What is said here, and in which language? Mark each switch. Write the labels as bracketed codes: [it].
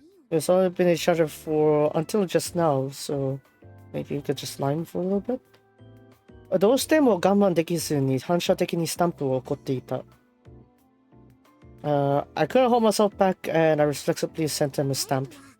[en] We've only been each other for until just now, so maybe we could just line for a little bit. [ja] どうしても我慢できずに反射的にスタンプを送っていた。 [en] I couldn't hold myself back and I reflexively sent him a stamp.